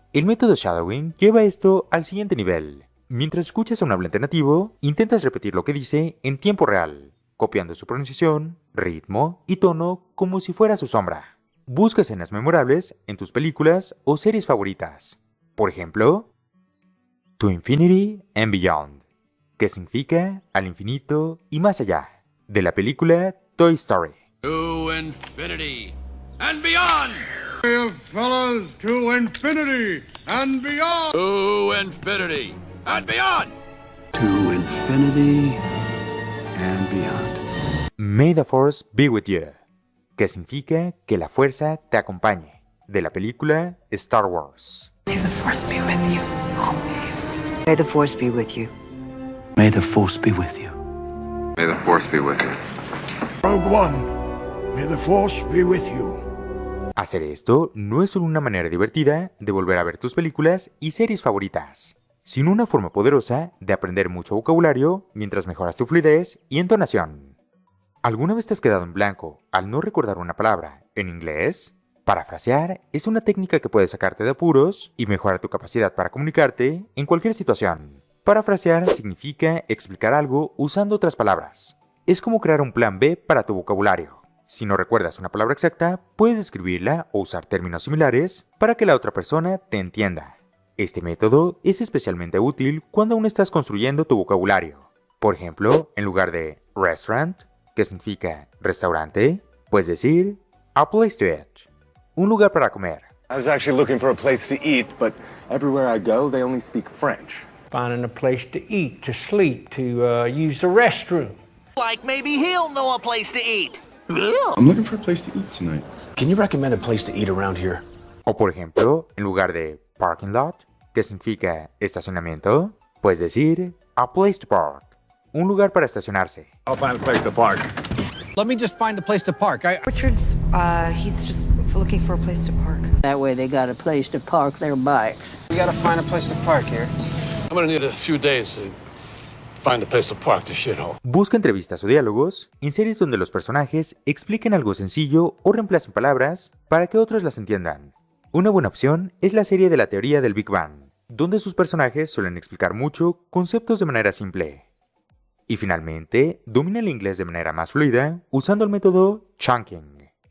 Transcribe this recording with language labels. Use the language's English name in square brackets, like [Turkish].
[Spanish] El método shadowing lleva esto al siguiente nivel. Mientras escuchas a un hablante nativo, intentas repetir lo que dice en tiempo real, copiando su pronunciación, ritmo y tono como si fuera su sombra. Busca escenas memorables en tus películas o series favoritas. Por ejemplo, [English] To Infinity and Beyond, [Spanish] que significa al infinito y más allá, de la película Toy Story. [English] To infinity and beyond! Fellas, to infinity and beyond! To infinity and beyond! To infinity and beyond. May the Force be with you, [Spanish] que significa que la fuerza te acompañe, de la película Star Wars. [English] May the force be with you, always. May the force be with you. May the force be with you. May the force be with you. Rogue One, may the force be with you. [Spanish] Hacer esto no es solo una manera divertida de volver a ver tus películas y series favoritas, sino una forma poderosa de aprender mucho vocabulario mientras mejoras tu fluidez y entonación. ¿Alguna vez te has quedado en blanco al no recordar una palabra en inglés? Parafrasear es una técnica que puede sacarte de apuros y mejorar tu capacidad para comunicarte en cualquier situación. Parafrasear significa explicar algo usando otras palabras. Es como crear un plan B para tu vocabulario. Si no recuerdas una palabra exacta, puedes escribirla o usar términos similares para que la otra persona te entienda. Este método es especialmente útil cuando aún estás construyendo tu vocabulario. Por ejemplo, en lugar de restaurant, que significa restaurante, puedes decir [English] a place to eat, [Spanish] un lugar para comer. [English] I was actually looking for a place to eat, but everywhere I go, they only speak French. Finding a place to eat, to sleep, to use the restroom. Like maybe he'll know a place to eat. I'm looking for a place to eat tonight. Can you recommend a place to eat around here? [Spanish] O por ejemplo, en lugar de parking lot, que significa estacionamiento, puedes decir [English] a place to park, [Spanish] un lugar para estacionarse. [English] I'll find a place to park. Let me just find a place to park. Richard's, he's just looking for a place to park. That way they got a place to park their bikes. We gotta find a place to park here. I'm gonna need a few days to find a place to park this shithole. [Spanish] Busca entrevistas o diálogos en series donde los personajes expliquen algo sencillo o reemplacen palabras para que otros las entiendan. Una buena opción es la serie de la teoría del Big Bang, donde sus personajes suelen explicar mucho conceptos de manera simple. Y finalmente, domina el inglés de manera más fluida usando el método chunking.